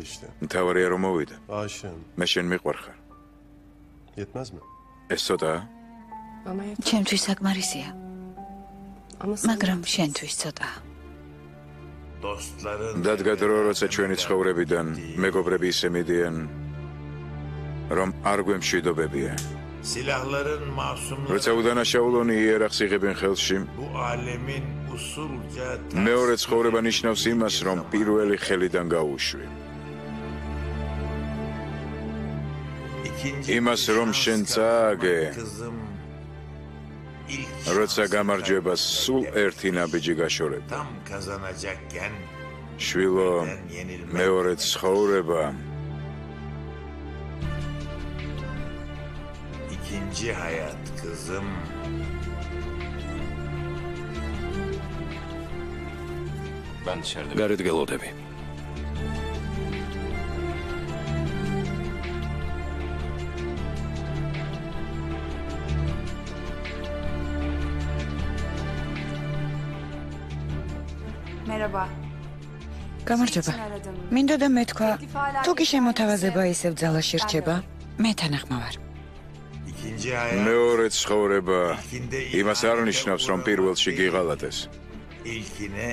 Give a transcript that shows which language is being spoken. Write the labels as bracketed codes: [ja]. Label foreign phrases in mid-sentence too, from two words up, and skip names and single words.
[ka] მთავარია რომ მოვიდა. მე შენ მიყვარხარ. ეს ცოტაა? ჩემთვის საკმარისია. მაგრამ შენთვის ცოტაა. [tr] Dostların [ka] დადგა დრო, როცა ჩვენი ცხოვრებიდან მეგობრები ისე მიდიან, რომ არ გვემშვიდობებია. [tr] silahların masumları [ka] როცა უდანაშაულონი იერახს იღებენ ხელში, [tr] bu alemin usulca [ka] მეორე ცხოვრება ნიშნავს იმას, რომ პირველი ხელიდან გაუშვი. [tr] ikinci [ka] იმას, რომ შენ წააგე, [tr] kızım ilk [ka] როცა გამარჯვებას სულ ერთი ნაბიჯი გაშორებ. [tr] tam kazanacakken [ka] შვილო, მეორე ცხოვრება [tr] ikinci hayat kızım Ben dışarıda. [ka] გარეთ გელოდები. [tr] Merhaba. [ka] გამარჯობა. [tr] aradım. [ka] მინდოდა მეთქვა, თუ კი შემოთავაზება ისევ ძალაში რჩება, მე თანახმა ვარ. [tr] ikinci hayat [ka] მეორე ცხოვრება იმას არ ნიშნავს, რომ პირველში გიღალატეს. [tr] ilkine